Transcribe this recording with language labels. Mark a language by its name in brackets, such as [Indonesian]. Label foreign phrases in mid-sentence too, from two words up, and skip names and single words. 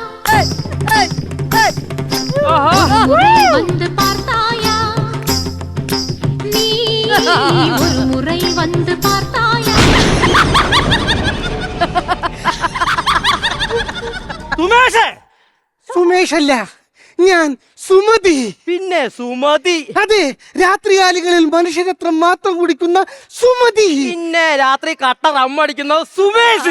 [Tamil] ஒரு முறை வந்து பார்த்தாயா, நீ ஒரு முறை வந்து பார்த்தாயா. [Malayalam] സുമേഷേ. സുമേഷ് അല്ല, ഞാൻ സുമതി. പിന്നെ സുമതി. അതെ, രാത്രികാലികളിൽ മനുഷ്യരത്ര മാത്രം കുടിക്കുന്ന സുമതി. പിന്നെ രാത്രി കട്ട റമ്മടിക്കുന്ന സുമേഷ്.